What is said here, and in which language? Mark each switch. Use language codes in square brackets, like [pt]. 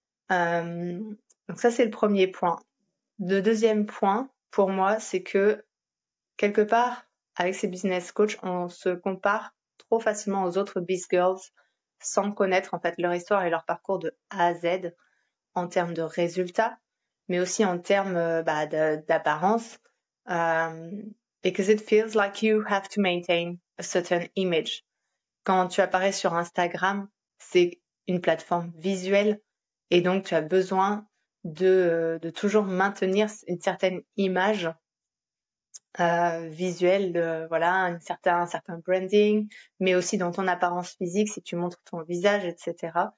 [fr] Donc ça, c'est le premier point. Le deuxième point, pour moi, c'est que quelque part, avec ces business coachs, on se compare trop facilement aux autres biz girls sans connaître en fait leur histoire et leur parcours de A à Z en termes de résultats, mais aussi en termes d'apparence. [en] Because it feels like you have to maintain a certain image. [fr] Quand tu apparais sur Instagram, c'est une plateforme visuelle et donc tu as besoin de toujours maintenir une certaine image visuelle, voilà, un certain branding, mais aussi dans ton apparence physique, si tu montres ton visage, etc.